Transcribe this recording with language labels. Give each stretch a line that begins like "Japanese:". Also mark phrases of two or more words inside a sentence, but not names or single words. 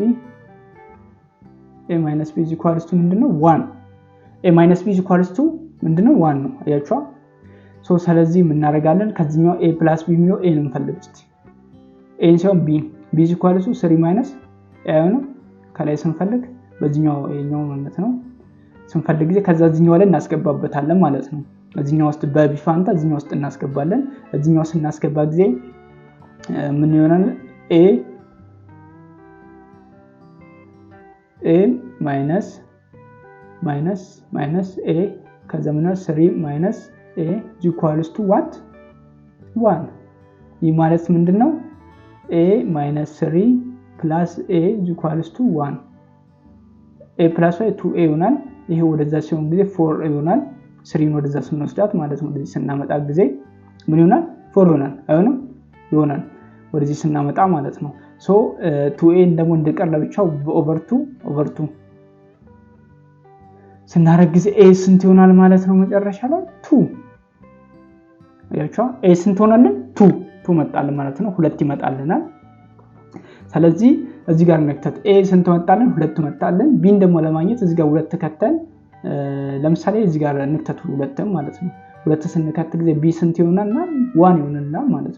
Amharic: = ምንድነው 1 a - b = ምንድነው 1 ነው አያችሁ ሶ ስለዚህ ምን እናደርጋለን ከዚህኛው a+b የሚለው a ነው እንፈልግ እስቲ a ሲሆን b = 3 - a ነው ከላይ ስንፈልግ በዚህኛው ይሄኛው ማለት ነው ስንፈልግ ጊዜ ከዛኛው ላይ እናስገባበታለን ማለት ነው እዚህኛው ውስጥ በb ፋንታ እዚህኛው ውስጥ እናስገባለን እዚህኛው ስናስገባ ጊዜ ምን ይሆናል a - a ከዛ ምን ነው 3 - a = what 1 ይህ ማለት ምንድነው a - 3 + a = 1 a + y 2a ይሆናል ይሄ ወደዛ ሲሆን ጊዜ 4 ይሆናል 3 ወደዛ ስንወስዳት ማለት ነው ወደዚህ ስናመጣ ጊዜ ምን ይሆናል 4 ይሆናል አይሆንም ይሆናል ወደዚህ ስናመጣ ማለት ነው ሶ 2a ደግሞ እንደቀር ለብቻው ኦቨር 2 ስናረግ ጊዜ a ስንት ይሆናል ማለት ነው መጨረሻ ላይ 2 አያችሁ a ስንት ሆነልን 2 መጣልን ማለት ነው 2 ይመጣልናል ስለዚህ እዚህ ጋር ነክተት a ስንት መጣልን 2 መጣልን b ደግሞ ለማግኘት እዚህ ጋር 2 ከተን ለምሳሌ እዚህ ጋር ነክተቱ 2 ማለት ነው 2 ስንከት ጊዜ b ስንት ይሆናልና 1 ይሆናልና ማለት